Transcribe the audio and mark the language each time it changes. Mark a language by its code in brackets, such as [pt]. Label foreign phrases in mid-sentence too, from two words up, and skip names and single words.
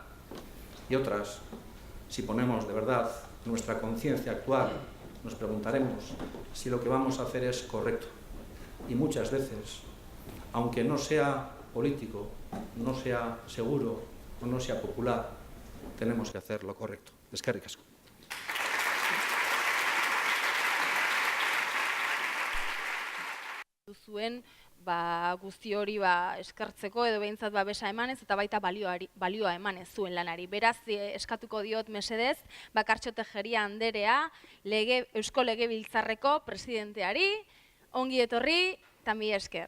[es] Y otras, si ponemos de verdad nuestra conciencia actual, nos preguntaremos si lo que vamos a hacer es correcto. Y muchas veces, aunque no sea político, no sea seguro o no sea popular, tenemos que hacer lo correcto. [eu] Eskerrik asko. Zuen guzti hori eskertzeko edo behintzat babesa emanez eta baita balioa emanez zuen lanari. Beraz, eskatuko diot mesedez, Bakartxo Tejeria anderea, Eusko Legebiltzarreko presidenteari, ongi etorri, eta mila esker.